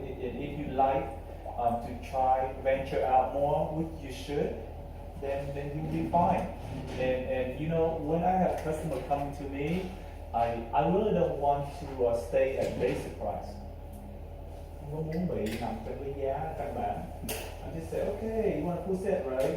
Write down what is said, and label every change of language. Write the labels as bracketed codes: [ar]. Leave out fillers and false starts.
[en] If you like to try venture out more, which you should, then you'll be fine. And you know, when I have customer coming to me, I really don't want to stay at basic price. [vi] Không có muốn bị nằm trong cái giá căn bản. [en] I just say, okay, you want a full set, right?